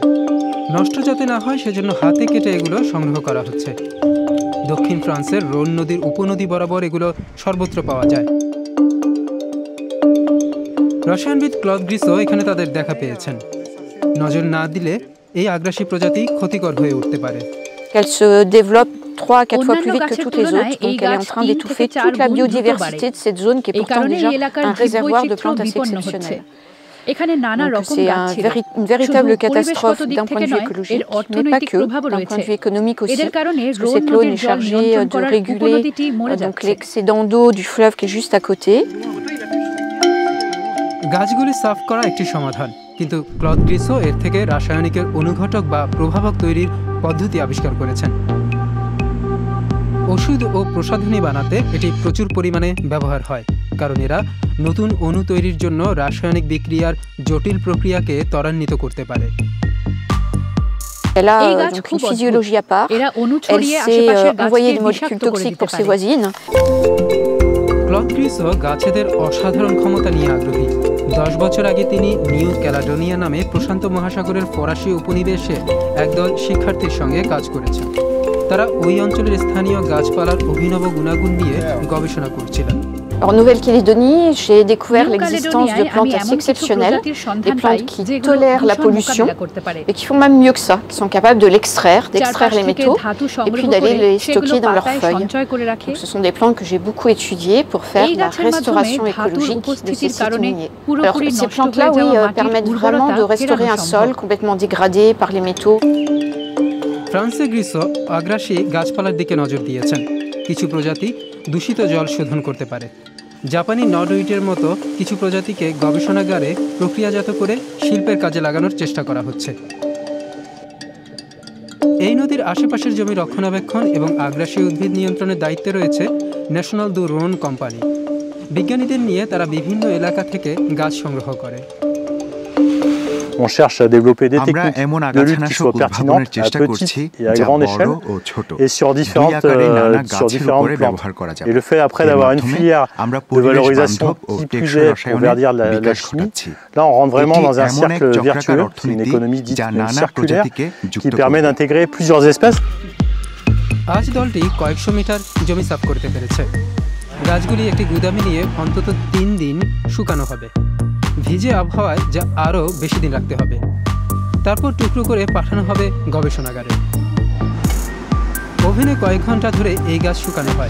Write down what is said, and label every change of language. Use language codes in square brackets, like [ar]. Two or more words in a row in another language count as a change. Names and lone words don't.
[bn] নষ্ট যাতে না হয় সেজন্য হাতে কেটে এগুলো সংগ্রহ করা হচ্ছে। দক্ষিণ ফ্রান্সের রোন নদীর উপনদী বরাবর এগুলো সর্বত্র পাওয়া যায়। রসায়নবিদ ক্লদ গ্রিসো এখানে তাদের দেখা পেয়েছেন। নজর না দিলে এই আগ্রাসী প্রজাতি ক্ষতিকর হয়ে উঠতে পারে। [fr] Elle se développe 3 à 4 fois plus vite que toutes les autres, donc elle est en train d'étouffer toute la biodiversité de cette zone qui est pourtant déjà un réservoir de plantes assez exceptionnel. Donc c'est une véritable catastrophe d'un point de vue écologique, mais pas que, d'un point de vue économique aussi, parce que cette zone est chargée de réguler donc l'excédent d'eau du fleuve qui est juste à côté. [bn] গাছগুলি সাফ করা একটি সমাধান, কিন্তু ক্লদ গ্রিসো এর থেকে রাসায়নিকের অনুঘটক বা প্রভাবক তৈরির পদ্ধতি আবিষ্কার করেছেন। ওষুধ ও প্রসাধনী বানাতে এটি প্রচুর পরিমাণে ব্যবহার হয়, কারণ এরা নতুন অণু তৈরির জন্য রাসায়নিক বিক্রিয়ার জটিল প্রক্রিয়াকে ত্বরান্বিত করতে পারে। [fr] Elle a donc une physiologie à part. Elle sait envoyer des molécules toxiques pour ses voisines. [bn] ক্লদ গ্রিসো গাছেদের অসাধারণ ক্ষমতা নিয়ে আগ্রহী। 10 বছর আগে তিনি নিউ ক্যালাডোনিয়া নামে প্রশান্ত মহাসাগরের ফরাসি উপনিবেশে একদল শিক্ষার্থীর সঙ্গে কাজ করেছেন। তারা ওই অঞ্চলের স্থানীয় গাছপালার অভিনব গুণাগুণ নিয়ে গবেষণা করছিলেন। [fr] En Nouvelle-Calédonie, j'ai découvert l'existence de plantes assez exceptionnelles, des plantes qui tolèrent la pollution et qui font même mieux que ça, qui sont capables de d'extraire les métaux et puis d'aller les stocker dans leurs feuilles. Donc, ce sont des plantes que j'ai beaucoup étudiées pour faire la restauration écologique de ces sites miniers. Alors, ces plantes-là, oui, permettent vraiment de restaurer un sol complètement dégradé par les métaux. [bn] ফ্রান্সে গ্রিসো আগ্রাসী গাছপালার দিকে নজর দিয়েছেন। কিছু প্রজাতি দূষিত জল শোধন করতে পারে। জাপানি নটউইডের মতো কিছু প্রজাতিকে গবেষণাগারে প্রক্রিয়াজাত করে শিল্পের কাজে লাগানোর চেষ্টা করা হচ্ছে। এই নদীর আশেপাশের জমি রক্ষণাবেক্ষণ এবং আগ্রাসী উদ্ভিদ নিয়ন্ত্রণের দায়িত্বে রয়েছে ন্যাশনাল দু রোন কোম্পানি। বিজ্ঞানীদের নিয়ে তারা বিভিন্ন এলাকা থেকে গাছ সংগ্রহ করে। [fr] On cherche à développer des techniques de lutte qui soient pertinentes à petite et à grande échelle et sur différentes plantes. Et le fait après d'avoir une filière de valorisation qui plus est pour verdir la chimie, là on rentre vraiment dans un cercle vertueux, c'est une économie dite circulaire qui permet d'intégrer plusieurs espèces. [bn] আজ দলটি কয়েকশো মিটার জমি সাফ করতে পেরেছে। গাছগুলি একটি গুদামে নিয়ে অন্তত 3 দিন শুকানো হবে। ভিজে আবহাওয়ায় যা আরও বেশি দিন রাখতে হবে। তারপর টুকরো করে পাঠানো হবে গবেষণাগারে। ওভেনে কয়েক ঘন্টা ধরে এই গাছ শুকানো হয়।